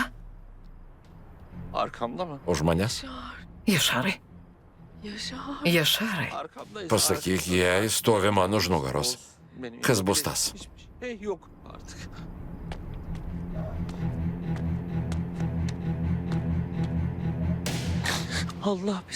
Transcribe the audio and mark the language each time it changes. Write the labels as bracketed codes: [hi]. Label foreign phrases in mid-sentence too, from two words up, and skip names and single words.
[tr] Arkamda mı? [lt] Už manęs? Jašarai. Jašarai. [tr] Arkamdayız. [lt] Pasakyk jai, stovi man už nugaros. [tr] Benim [lt] Kas bus [tr] yapabileceğim [lt] tas? [tr] hiçbir şey yok artık. Allah bizi.